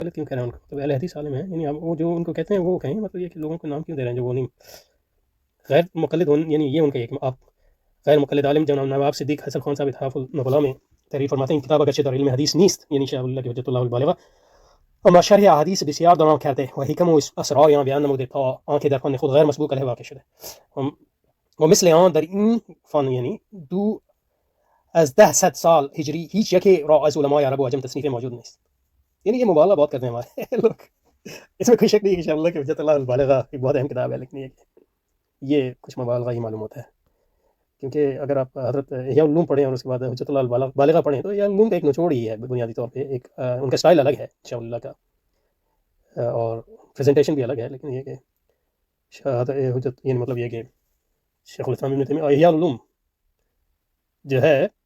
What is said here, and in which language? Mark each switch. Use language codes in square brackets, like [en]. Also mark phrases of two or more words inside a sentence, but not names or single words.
[ur] غلط کیوں کہہ رہے ہیں ان کو؟ مطلب اہل حدیث عالم ہیں، یعنی وہ جو ان کو کہتے ہیں وہ کہیں، مطلب یہ کہ لوگوں کو نام کیوں دے رہے ہیں جو وہ نہیں غیر مقلد یعنی یہ ان کا ایک آپ غیر مقلد عالم جناب نواب صدیق حسن خان صاحب اتحاف النبلاء میں تحریر فرماتے ہیں [fa] کتاب اگرچہ در علم حدیث نیست، [ur] یعنی شاہ اللہ کی حجت اللہ البالغہ، [fa] اما شرح احادیث بسیار دارام کرده و حکم و اسرار آن بیان نموده تا آنکه در فن خود غیر مسبوق علیه واقع شده و مثل آن در این فن یعنی دو از 100 سال ہجری هیچ یکی را از علماء عرب و عجم تصنیف موجود نیست. [ur] یعنی یہ مبالغہ بہت کرتے ہیں ہمارے لوگ، اس میں کوئی شک نہیں کہ شاہ اللہ کی حجت اللہ البالغہ ایک بہت اہم کتاب ہے، لیکن یہ کچھ مبالغہ ہی معلوم ہوتا ہے، کیونکہ اگر آپ حضرت احیاء العلوم پڑھیں اور اس کے بعد حجت اللہ البالغہ پڑھیں تو احیاء العلوم کا ایک نچوڑ ہی ہے بنیادی طور پہ، ایک ان کا اسٹائل الگ ہے شاہ اللہ کا اور پریزنٹیشن بھی الگ ہے، لیکن یہ کہ حجت یعنی مطلب یہ کہ شیخ الاسلام ابن تیمیہ احیاء العلوم جو ہے،